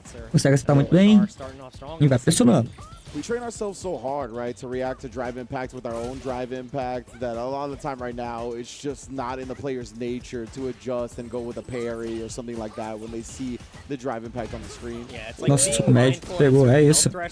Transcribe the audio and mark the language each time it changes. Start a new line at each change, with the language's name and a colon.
Portuguese: Consegue acertar muito bem e vai pressionando.
English: We train ourselves so hard, right, to react to drive impact with our own drive impact that a lot of the time right now it's just not in the player's nature to adjust and go with a parry or something like that when they see the drive impact on the screen.
Portuguese: Nossa, o médio pegou, é isso.